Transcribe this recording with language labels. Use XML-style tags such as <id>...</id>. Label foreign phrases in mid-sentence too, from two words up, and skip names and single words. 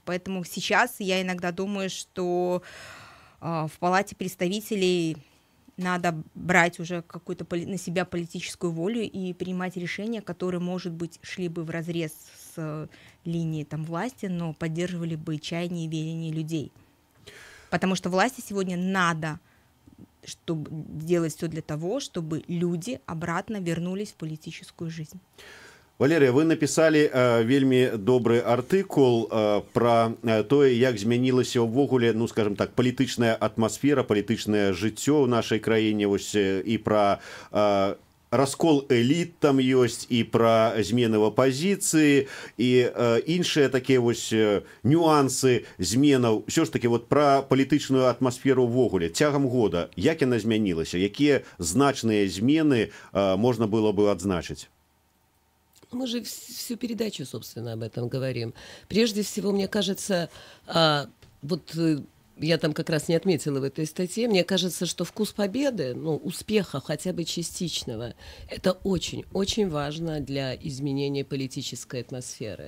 <ru>Поэтому сейчас я иногда думаю, что в Палате представителей надо брать уже какую-то на себя политическую волю и принимать решения, которые, может быть, шли бы вразрез с линией там, власти, но поддерживали бы чаяния и веления людей. Потому что власти сегодня надо чтобы делать все для того, чтобы люди обратно вернулись в политическую жизнь.</ru> <be>Валерия, вы написали вельмі добры артыкул про тое, як змянілася ўвогуле,</be> <ru>ну скажем так,</ru> <be>палітычная атмасфера, палітычнае жыццё ў нашай краіне, вось і про раскол эліт там ёсць, і пра змены в апазіцыі, і іншыя такія вось нюансы зменаў. Ўсё ж такі вот пра палітычную атмасферу ўвогуле цягам года, як яна змянілася, якія значныя змены можна было бы адзначыць?</be> <ru>Мы же всю передачу, собственно, об этом говорим. Прежде всего, мне кажется, вот я там как раз не отметила в этой статье, мне кажется, что вкус победы, ну, успеха хотя бы частичного, это очень-очень важно для изменения политической атмосферы.</ru>